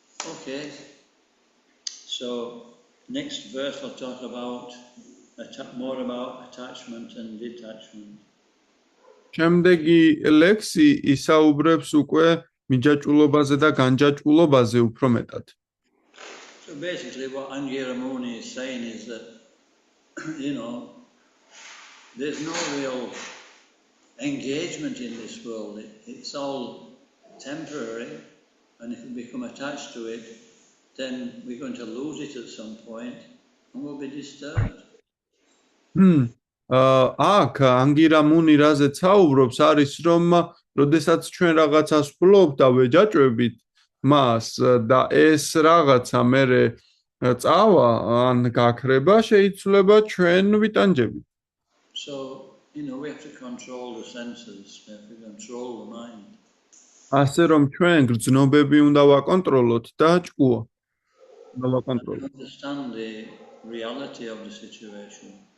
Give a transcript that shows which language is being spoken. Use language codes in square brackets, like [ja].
[en] Okay, so next verse will talk about more about attachment and detachment. [ka] შემდეგი ლექსი ისაუბრებს უკვე მიჯაჭვულობაზე და განჯაჭვულობაზე უფრო მეტად. [en] So basically what Angiramuni is saying is that there's no real engagement in this world. It's all temporary, and if we become attached to it, then we're going to lose it at some point and we'll be disturbed. [ka] აქ ანგირამუნი რაზე საუბრობს არის რომ როდესაც ჩვენ რაღაცას ვფლობთ და ვეჯაჭვებით მას და ეს რაღაცა მერე წავა ან გაქრება შეიძლება ჩვენ ვიტანჯებით. [en] So, we have to control the senses, we have to control the mind. [ka] ასე რომ ჩვენ გრძნობები უნდა ვაკონტროლოთ და ჭკუა. უნდა ვაკონტროლოთ. [en] Understand the reality of the situation.